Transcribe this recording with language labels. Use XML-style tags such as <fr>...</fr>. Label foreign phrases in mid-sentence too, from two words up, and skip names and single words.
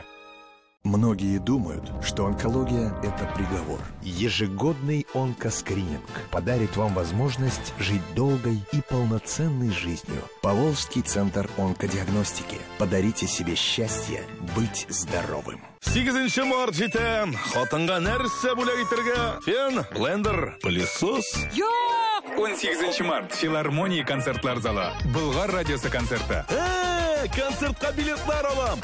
<ru>Многие думают, что онкология – это приговор. Ежегодный онкоскрининг подарит вам возможность жить долгой и полноценной жизнью. Поволжский центр онкодиагностики. Подарите себе счастье быть здоровым.</ru> <tt>8 март җитә. Хатынга нәрсә бүләк итәргә? Фен, блендер, пылесос. 18 март. Филармония концертлар залы. Болгар радиосы концерты. Концертка билетлар алам.</tt>